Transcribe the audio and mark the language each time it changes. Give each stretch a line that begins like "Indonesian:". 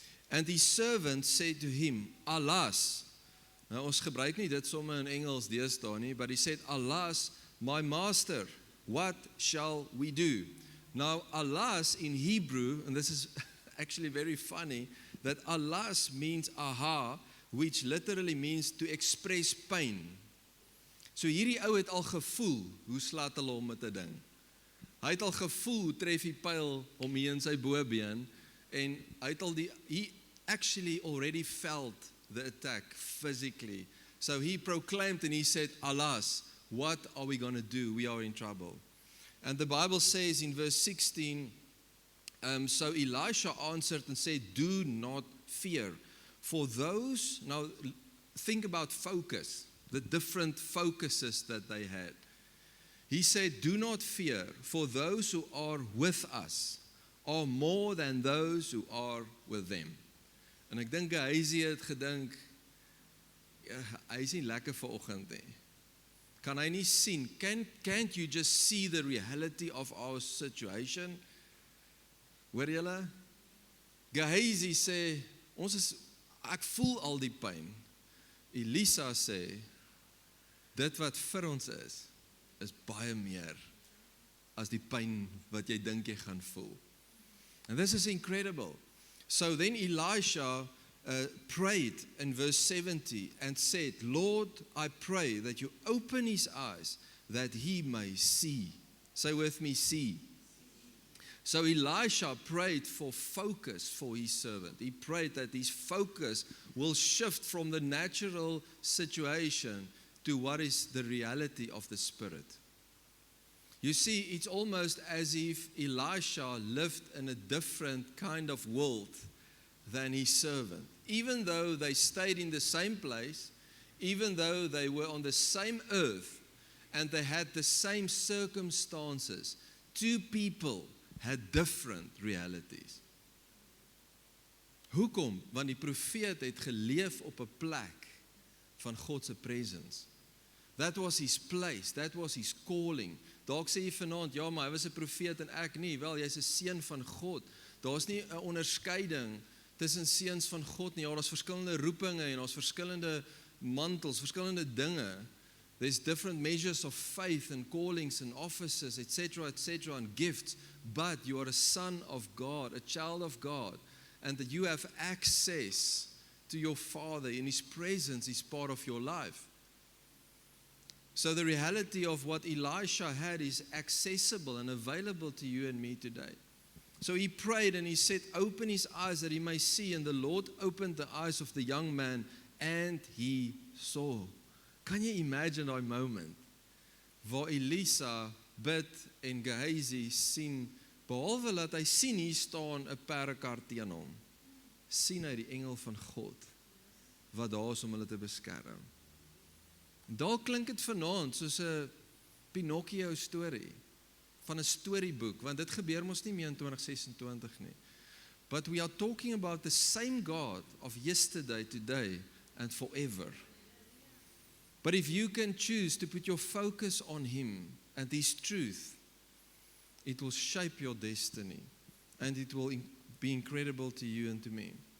English: And his servant said to him, alas,
Afrikaans: nou ons gebruik nie dit somme in Engels deesdae nie,
English: but he said, alas, my master, what shall we do? Now, alas in Hebrew, and this is actually very funny, that alas means aha, which literally means to express pain.
Afrikaans: So hierdie ou het al gevoel, hoe slaat hulle hom met 'n ding. Hy het al gevoel, hoe tref die pyl hom hier in sy bobeen, en hy het al
English: he actually already felt the attack physically. So he proclaimed and he said, alas, what are we going to do? We are in trouble. And the Bible says in verse 16, so Elisha answered and said, do not fear. For those, now think about focus, the different focuses that they had. He said, do not fear, for those who are with us are more than those who are with them.
Afrikaans: En ek dink hy het gedink, hy is nie lekker vanoggend nie. Kan hy nie sien?
English: Can't you just see the reality of our situation?
Afrikaans: Hoor julle? Gehazi sê, ek voel al die pyn. Elisa sê, dit wat vir ons is baie meer as die pyn wat jy dink jy gaan voel.
English: And this is incredible. So then Elisha prayed in verse 70 and said, Lord, I pray that you open his eyes that he may see. Say with me, see. So Elisha prayed for focus for his servant. He prayed that his focus will shift from the natural situation to what is the reality of the Spirit. You see, it's almost as if Elisha lived in a different kind of world than his servant. Even though they stayed in the same place, even though they were on the same earth, and they had the same circumstances, two people had different realities.
Afrikaans: Hoekom? Want die profeet het geleef op 'n plek van God se presence.
English: That was his place, that was his calling.
Afrikaans: Dalk sê jy vanaand, ja, maar hy was 'n profeet en ek nie. Wel, jy's 'n seun van God. Daar's nie 'n onderskeiding tussen seuns van God nie. Ja, daar's verskillende roepinge en daar's verskillende mantels, verskillende dinge.
English: There's different measures of faith and callings and offices, etc., and gifts. But you are a son of God, a child of God, and that you have access to your Father. In His presence is part of your life. So the reality of what Elisha had is accessible and available to you and me today. So he prayed and he said, open his eyes that he may see. And the Lord opened the eyes of the young man and he saw.
Afrikaans: Kan jy imagine daai moment waar Elisa bid en Gehazi sien, behalwe dat hy sien hier staan 'n perdekar teen hom, sien hy die engel van God wat daar is om hulle te beskerm. Daar klink dit vanaand soos 'n Pinocchio storie van 'n storieboek, want dit gebeur mos nie meer in 2026 nie.
English: But we are talking about the same God of yesterday, today and forever. But if you can choose to put your focus on Him and His truth, it will shape your destiny and it will be incredible to you and to me.